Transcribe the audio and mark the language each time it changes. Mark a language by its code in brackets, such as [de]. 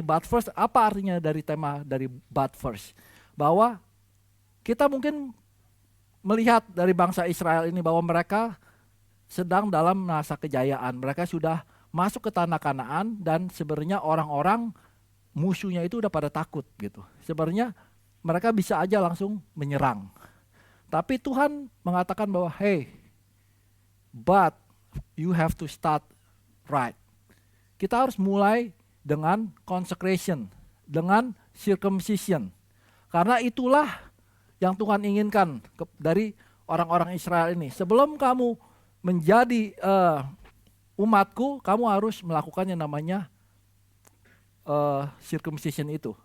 [en] But first, [id] apa artinya dari tema dari but first? Bahwa kita mungkin melihat dari bangsa Israel ini bahwa mereka sedang dalam masa kejayaan. Mereka sudah masuk ke tanah Kanaan dan sebenarnya orang-orang musuhnya itu udah pada takut gitu. Sebenarnya mereka bisa aja langsung menyerang. Tapi Tuhan mengatakan bahwa [en] hey, but you have to start right. [id] Kita harus mulai dengan consecration, dengan circumcision. Karena itulah yang Tuhan inginkan dari orang-orang Israel ini. Sebelum kamu menjadi umatku, kamu harus melakukan yang namanya circumcision itu.